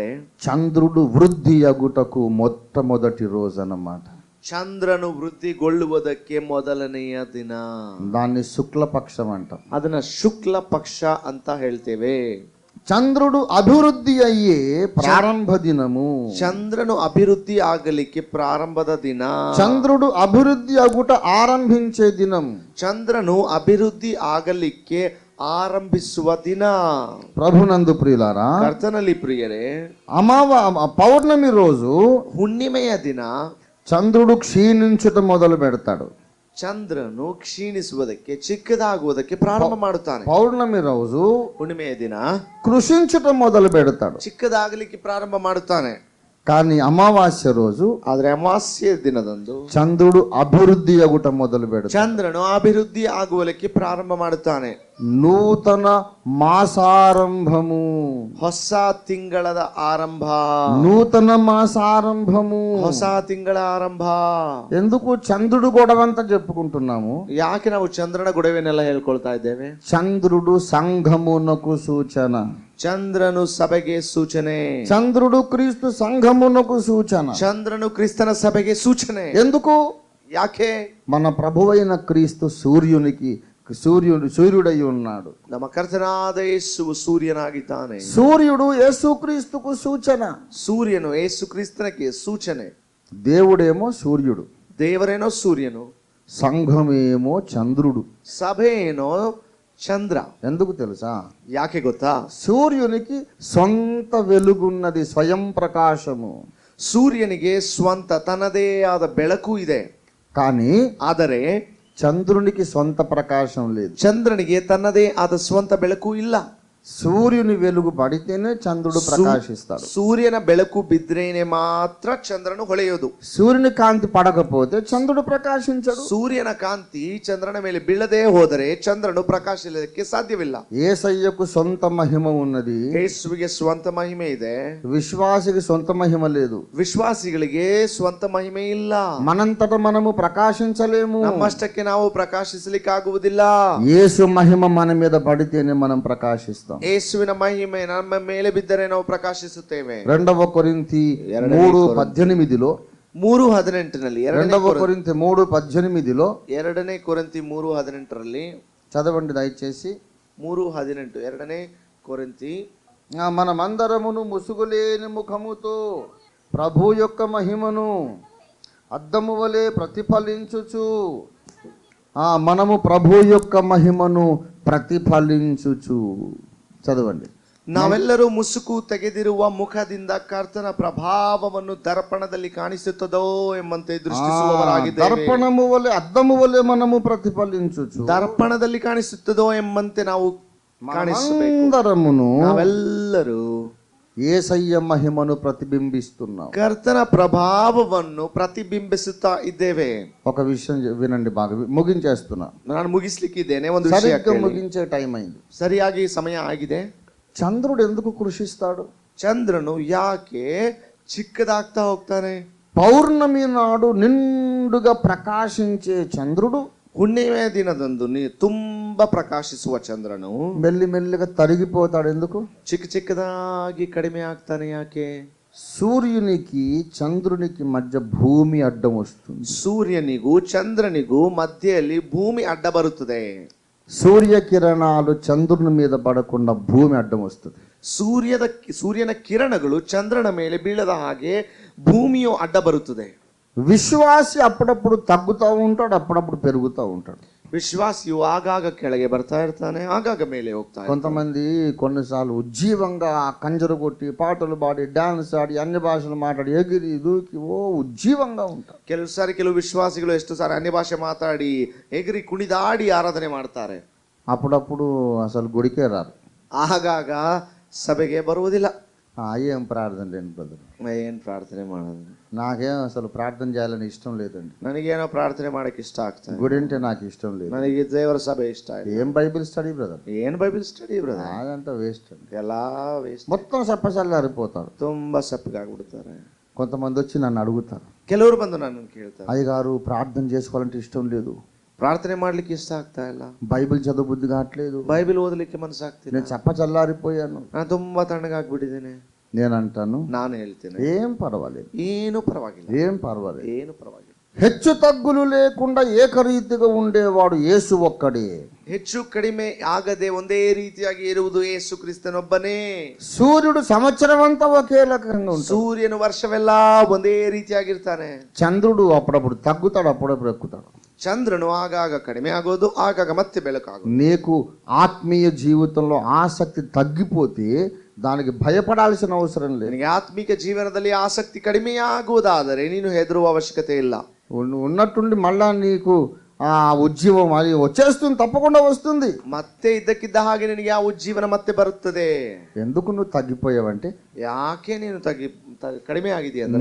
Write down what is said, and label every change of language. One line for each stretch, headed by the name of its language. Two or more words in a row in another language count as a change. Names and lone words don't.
Telugu: చంద్రుడు వృద్ధి అగుటకు మొట్టమొదటి రోజు అన్నమాట.
Kannada: ಚಂದ್ರನು ವೃದ್ಧಿಗೊಳ್ಳುವುದಕ್ಕೆ ಮೊದಲನೆಯ ದಿನ.
Telugu: దాన్ని శుక్లపక్షం అంటాం.
Kannada: ಅದನ್ನ ಶುಕ್ಲ ಪಕ್ಷ ಅಂತ ಹೇಳ್ತೇವೆ.
Telugu: చంద్రుడు అభివృద్ధి అయ్యే ప్రారంభ దినము.
Kannada: ಚಂದ್ರನು ಅಭಿವೃದ್ಧಿ ಆಗಲಿಕ್ಕೆ ಪ್ರಾರಂಭದ ದಿನ.
Telugu: చంద్రుడు అభివృద్ధి అగుట ఆరంభించే దినం.
Kannada: ಚಂದ್ರನು ಅಭಿವೃದ್ಧಿ ಆಗಲಿಕ್ಕೆ ಆರಂಭಿಸುವ ದಿನ.
Telugu: ప్రభునందు ప్రియులారా,
Kannada: ಕರ್ತನಲ್ಲಿ ಪ್ರಿಯರೇ,
Telugu: పౌర్ణమి రోజు
Kannada: ಹುಣ್ಣಿಮೆಯ ದಿನ
Telugu: చంద్రుడు క్షీణించుట మొదలు పెడతాడు.
Kannada: ಚಂದ್ರನು ಕ್ಷೀಣಿಸುವುದಕ್ಕೆ, ಚಿಕ್ಕದಾಗುವುದಕ್ಕೆ ಪ್ರಾರಂಭ ಮಾಡುತ್ತಾನೆ.
Telugu: పౌర్ణమి రోజు
Kannada: ಹುಣ್ಣಿಮೆಯ ದಿನ
Telugu: కృషించుట మొదలు పెడతాడు.
Kannada: ಚಿಕ್ಕದಾಗಲಿಕ್ಕೆ ಪ್ರಾರಂಭ ಮಾಡುತ್ತಾನೆ.
Telugu: కానీ అమావాస్య రోజు,
Kannada: ಆದ್ರೆ ಅಮಾವಾಸ್ಯೆ ದಿನದಂದು
Telugu: చంద్రుడు అభివృద్ధి అగుట మొదలు పెడతాడు.
Kannada: ಚಂದ್ರನು ಅಭಿವೃದ್ಧಿ ಆಗುವಲಿಕ್ಕೆ ಪ್ರಾರಂಭ ಮಾಡುತ್ತಾನೆ.
Telugu: నూతన మాసారంభము,
Kannada: ಹೊಸ ತಿಂಗಳದ ಆರಂಭ.
Telugu: నూతన మాసారంభము,
Kannada: ಹೊಸ ತಿಂಗಳ ಆರಂಭ.
Telugu: ఎందుకు చంద్రుడు గొడవంతా చెప్పుకుంటున్నాము?
Kannada: ಯಾಕೆ ನಾವು ಚಂದ್ರನ ಗೊಡವೆನೆಲ್ಲ ಹೇಳ್ಕೊಳ್ತಾ ಇದ್ದೇವೆ?
Telugu: చంద్రుడు సంఘమునకు సూచన,
Kannada: ಚಂದ್ರನು ಸಭೆಗೆ ಸೂಚನೆ.
Telugu: చంద్రుడు క్రీస్తు సంఘమునకు సూచన.
Kannada: ಚಂದ್ರನು ಕ್ರಿಸ್ತನ ಸಭೆಗೆ ಸೂಚನೆ.
Telugu: ఎందుకు?
Kannada: ಯಾಕೆ?
Telugu: మన ప్రభువైన క్రీస్తు సూర్యుడై ఉన్నాడు.
Kannada: ನಮ್ಮ ಕರ್ತನಾದ ಯೇಸುವು ಸೂರ್ಯನಾಗಿದ್ದಾನೆ.
Telugu: సూర్యుడు యేసుక్రీస్తుకు సూచన.
Kannada: ಸೂರ್ಯನು ಯೇಸು ಕ್ರಿಸ್ತನಿಗೆ ಸೂಚನೆ.
Telugu: దేవుడేమో సూర్యుడు,
Kannada: ದೇವರೇನೋ ಸೂರ್ಯನು,
Telugu: సంఘమేమో చంద్రుడు.
Kannada: ಸಭೆ ಏನೋ ಚಂದ್ರ.
Telugu: ఎందుకు తెలుసా?
Kannada: ಯಾಕೆ ಗೊತ್ತಾ?
Telugu: సూర్యునికి సొంత వెలుగున్నది, స్వయం ప్రకాశము.
Kannada: ಸೂರ್ಯನಿಗೆ ಸ್ವಂತ ತನ್ನದೇ ಆದ ಬೆಳಕು ಇದೆ.
Telugu: కానీ
Kannada: ಆದರೆ
Telugu: చంద్రునికి సొంత ప్రకాశం లేదు.
Kannada: ಚಂದ್ರನಿಗೆ ತನ್ನದೇ ಆದ ಸ್ವಂತ ಬೆಳಕು ಇಲ್ಲ.
Telugu: సూర్యుని వెలుగు పడితేనే చంద్రుడు ప్రకాశిస్తాడు.
Kannada: ಸೂರ್ಯನ ಬೆಳಕು ಬಿದ್ರೇನೆ ಮಾತ್ರ ಚಂದ್ರನು ಹೊಳೆಯೋದು.
Telugu: సూర్యుని కాంతి పడకపోతే చంద్రుడు ప్రకాశించడు.
Kannada: ಸೂರ್ಯನ ಕಾಂತಿ ಚಂದ್ರನ ಮೇಲೆ ಬೀಳದೇ ಹೋದರೆ ಚಂದ್ರನು ಪ್ರಕಾಶಿಸಲಿಕ್ಕೆ ಸಾಧ್ಯವಿಲ್ಲ.
Telugu: యేసయ్యకు సొంత మహిమ ఉన్నది,
Kannada: ಯೇಸುವಿಗೆ ಸ್ವಂತ ಮಹಿಮೆ ಇದೆ.
Telugu: విశ్వాసికి సొంత మహిమ లేదు.
Kannada: ವಿಶ್ವಾಸಿಗಳಿಗೆ ಸ್ವಂತ ಮಹಿಮೆ ಇಲ್ಲ.
Telugu: మనంతట మనము ప్రకాశించలేము.
Kannada: ನಮ್ಮಷ್ಟಕ್ಕೆ ನಾವು ಪ್ರಕಾಶಿಸಲಿಕ್ಕಾಗುವುದಿಲ್ಲ.
Telugu: యేసు మహిమ మన మీద పడితేనే మనం ప్రకాశిస్తాం.
Kannada: ಯೇಸುವಿನ ಮಹಿಮೆ ನಮ್ಮ ಮೇಲೆ ಬಿದ್ದರೆ ನಾವು ಪ್ರಕಾಶಿಸುತ್ತೇವೆ.
Telugu: 2 కొరింథీ 3:18 3:18 2 కొరింథీ 3:18
Kannada: 2 ಕೊರಿಂಥಿ 3:18
Telugu: చదవండి దయచేసి. 3:18 2 కొరింథీ. మనమందరమును ముసుగులేని ముఖముతో ప్రభు యొక్క మహిమను అద్దము వలె ప్రతిఫలించుచు, మనము ప్రభు యొక్క మహిమను ప్రతిఫలించుచు. చదవండి.
Kannada: ನಾವೆಲ್ಲರೂ ಮುಸುಕು ತೆಗೆದಿರುವ ಮುಖದಿಂದ ಕರ್ತನ ಪ್ರಭಾವವನ್ನು ದರ್ಪಣದಲ್ಲಿ ಕಾಣಿಸುತ್ತದೋ ಎಂಬಂತೆ ದೃಷ್ಟಿಸುವವರಾಗಿದ್ದೇವೆ.
Telugu: దర్పణము వలె, అద్దము వలె మనము ప్రతిఫలించుచు.
Kannada: ದರ್ಪಣದಲ್ಲಿ ಕಾಣಿಸುತ್ತದೋ ಎಂಬಂತೆ ನಾವು ಕಾಣಿಸಬೇಕು. ನಾವೆಲ್ಲರೂ
Telugu: యేసయ్య మహిమను ప్రతిబింబిస్తున్నాం.
Kannada: ಕರ್ತನ ಪ್ರಭಾವವನ್ನು ಪ್ರತಿಬಿಂಬಿಸುತ್ತಾ ಇದ್ದೇವೆ.
Telugu: ఒక విషయం వినండి, బాగా ముగించేస్తున్నా.
Kannada: ನಾನು ಮುಗಿಸ್ಲಿಕ್ಕಿದ್ದೇನೆ. ಒಂದು ವಿಷಯ ಕೇಳಿ.
Telugu: ముగించే టైం అయింది.
Kannada: ಸರಿಯಾಗಿ ಸಮಯ ಆಗಿದೆ.
Telugu: చంద్రుడు ఎందుకు కృషిస్తాడు?
Kannada: ಚಂದ್ರನು ಯಾಕೆ ಚಿಕ್ಕದಾಗ್ತಾ ಹೋಗ್ತಾನೆ?
Telugu: పౌర్ణమి నాడు నిండుగా ప్రకాశించే చంద్రుడు
Kannada: ಹುಣ್ಣಿಮೆ ದಿನದಂದು ತುಂಬಾ ಪ್ರಕಾಶಿಸುವ ಚಂದ್ರನು
Telugu: మెల్లిమెల్లిగా తరిగిపోతాడు. ఎందుకు?
Kannada: ಚಿಕ್ಕದಾಗಿ ಕಡಿಮೆ ಆಗ್ತಾನೆ. ಯಾಕೆ?
Telugu: సూర్యునికి చంద్రునికి మధ్య భూమి అడ్డం వస్తుంది.
Kannada: ಸೂರ್ಯನಿಗೂ ಚಂದ್ರನಿಗೂ ಮಧ್ಯೆಯಲ್ಲಿ ಭೂಮಿ ಅಡ್ಡ ಬರುತ್ತದೆ.
Telugu: సూర్యకిరణాలు చంద్రుని మీద పడకుండా భూమి అడ్డం వస్తుంది.
Kannada: ಸೂರ್ಯನ ಕಿರಣಗಳು ಚಂದ್ರನ ಮೇಲೆ ಬೀಳದ ಹಾಗೆ ಭೂಮಿಯು ಅಡ್ಡ ಬರುತ್ತದೆ.
Telugu: విశ్వాసి అప్పుడప్పుడు తగ్గుతూ ఉంటాడు, అప్పుడప్పుడు పెరుగుతూ ఉంటాడు.
Kannada: ವಿಶ್ವಾಸಿಯು ಆಗಾಗ ಕೆಳಗೆ ಬರ್ತಾ ಇರ್ತಾನೆ, ಆಗಾಗ ಮೇಲೆ ಹೋಗ್ತಾ ಇರ್ತಾನೆ.
Telugu: కొంతమంది కొన్నిసార్లు ఉజ్జీవంగా కంజరు కొట్టి పాటలు పాడి డాన్స్ ఆడి అన్ని భాషలు మాట్లాడి ఎగిరి దూకి ఉజ్జీవంగా ఉంటారు.
Kannada: ಕೆಲವು ವಿಶ್ವಾಸಿಗಳು ಎಷ್ಟು ಸಾರಿ ಅನ್ಯ ಭಾಷೆ ಮಾತಾಡಿ ಎಗಿರಿ ಕುಣಿದಾಡಿ ಆರಾಧನೆ ಮಾಡ್ತಾರೆ.
Telugu: అప్పుడప్పుడు అసలు గుడికే రారు.
Kannada: ಆಗಾಗ ಸಭೆಗೆ ಬರುವುದಿಲ್ಲ.
Telugu: ఏం ప్రార్థన లేని బ్రదర్,
Kannada: ಏನ್ ಪ್ರಾರ್ಥನೆ ಮಾಡೋದು?
Telugu: నాకేం అసలు ప్రార్థన చేయాలని ఇష్టం లేదండి.
Kannada: ನನಗೇನೋ ಪ್ರಾರ್ಥನೆ ಮಾಡಕ್ಕೆ ಇಷ್ಟ ಆಗ್ತದೆ.
Telugu: గుడి అంటే నాకు ఇష్టం లేదు.
Kannada: ನನಗೆ ದೇವರ ಸಭೆ ಇಷ್ಟ ಇಲ್ಲ.
Telugu: ఏం
English: Bible study brother,
Kannada: ಏನ್
English: Bible study brother?
Telugu: అదంతా వేస్ట్ అండి.
Kannada: ಎಲ್ಲಾ ವೇಸ್ಟ್.
Telugu: మొత్తం సప్పసల్లారిపోతారు.
Kannada: ತುಂಬಾ ಸಪ್ಪಗಾಗ್ಬಿಡ್ತಾರೆ.
Telugu: కొంతమంది వచ్చి నన్ను అడుగుతారు,
Kannada: ಕೆಲವರು ಬಂದು ನನ್ನನ್ನು ಕೇಳ್ತಾರೆ,
Telugu: అయ్యగారు ప్రార్థన చేసుకోవాలంటే ఇష్టం లేదు,
Kannada: ಪ್ರಾರ್ಥನೆ ಮಾಡ್ಲಿಕ್ಕೆ ಇಷ್ಟ ಆಗ್ತಾ ಇಲ್ಲ,
Telugu: బైబిల్ చదువు బుద్ధి కావట్లేదు,
Kannada: ಬೈಬಲ್ ಓದಲಿಕ್ಕೆ ಮನಸ್ಸಾಗ್ತಿಲ್ಲ,
Telugu: నేను చల్లరిపోయాను.
Kannada: ನಾನು ತುಂಬಾ ತಣ್ಣಗಾಗ್ಬಿಟ್ಟಿದ್ದೇನೆ.
Telugu: నేను అంటాను,
Kannada: ನಾನು ಹೇಳ್ತೇನೆ,
Telugu: ఏం పర్వాలేదు,
Kannada: ಏನು ಪರವಾಗಿಲ್ಲ,
Telugu: ఏం పర్వాలేదు.
Kannada: ಏನು ಪರವಾಗಿಲ್ಲ.
Telugu: హెచ్చు తగ్గులు లేకుండా ఏకరీతిగా ఉండేవాడు యేసు ఒక్కడే.
Kannada: ಹೆಚ್ಚು ಕಡಿಮೆ ಆಗದೆ ಒಂದೇ ರೀತಿಯಾಗಿ ಇರುವುದು ಯೇಸು ಕ್ರಿಸ್ತನೊಬ್ಬನೇ.
Telugu: సూర్యుడు సంవత్సరం అంతా ఒకే రకంగా ఉంటాడు.
Kannada: ಸೂರ್ಯನು ವರ್ಷವೆಲ್ಲ ಒಂದೇ ರೀತಿಯಾಗಿರ್ತಾನೆ.
Telugu: చంద్రుడు అప్పుడప్పుడు తగ్గుతాడు, అప్పుడప్పుడు ఎక్కుతాడు.
Kannada: ಚಂದ್ರನು ಆಗಾಗ ಕಡಿಮೆ ಆಗೋದು, ಆಗಾಗ ಮತ್ತೆ ಬೆಳಕಾಗೋದು.
Telugu: నీకు ఆత్మీయ జీవితంలో ఆసక్తి తగ్గిపోతే దానికి భయపడాల్సిన అవసరం లేదు.
Kannada: ನಿನಗೆ ಆತ್ಮಿಕ ಜೀವನದಲ್ಲಿ ಆಸಕ್ತಿ ಕಡಿಮೆ ಆಗುವುದಾದರೆ ನೀನು ಹೆದರುವ ಅವಶ್ಯಕತೆ ಇಲ್ಲ.
Telugu: ఉన్నట్టుండి మళ్ళా నీకు ఆ ఉజ్జీవం అది వచ్చేస్తుంది, తప్పకుండా వస్తుంది.
Kannada: ಮತ್ತೆ ಇದ್ದಕ್ಕಿದ್ದ ಹಾಗೆ ನಿನಗೆ ಆ ಉಜ್ಜೀವನ ಮತ್ತೆ ಬರುತ್ತದೆ.
Telugu: ఎందుకు నువ్వు తగ్గిపోయావంటే,
Kannada: ಯಾಕೆ ನೀನು ಕಡಿಮೆ ಆಗಿದೆ ಅಂದ್ರೆ,